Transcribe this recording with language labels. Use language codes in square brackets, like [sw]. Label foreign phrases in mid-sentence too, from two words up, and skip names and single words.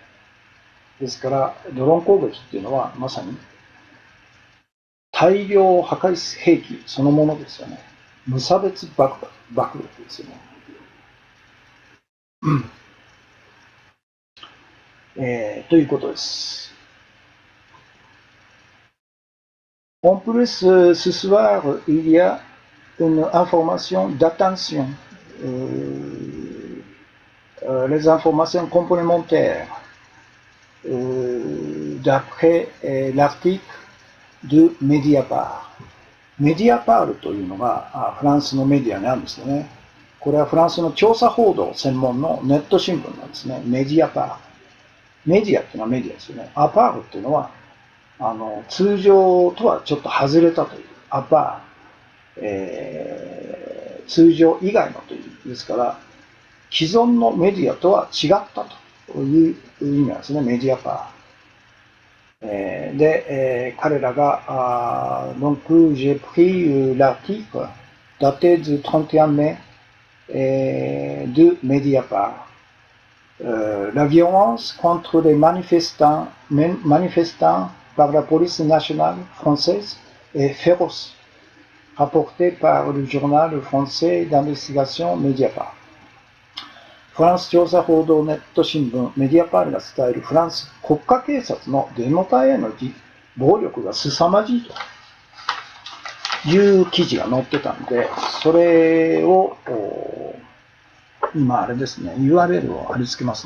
[ja] ですからドローン攻撃っていうのはまさに大量破壊兵器そのものですよね。無差別爆撃ですよね。ということです。 [fr] En plus, ce soir, il y a une information d'attention, les informations complémentaires, d'après l'article de Mediapart。 [ja] メディアパールというのがフランスのメディアなんですよね。これはフランスの調査報道専門のネット新聞なんですね。メディアパール。メディアっていうのはメディアですよね。アパールっていうのは、通常とはちょっと外れたという。アパール。通常以外のという意味ですから、既存のメディアとは違ったという意味なんですね。 [fr] メディアパール。彼らが、donc j'ai pris l'article daté du 31 mai de Mediapart. La violence contre les manifestants par la police nationale française est féroce, rapporté par le journal français d'investigation Mediapart。 [ja] フランス調査報道ネット新聞メディアパールが伝えるフランス国家警察のデモ隊への暴力が凄まじいという記事が載ってたんで、それを今あれですね、URL を貼り付けますね。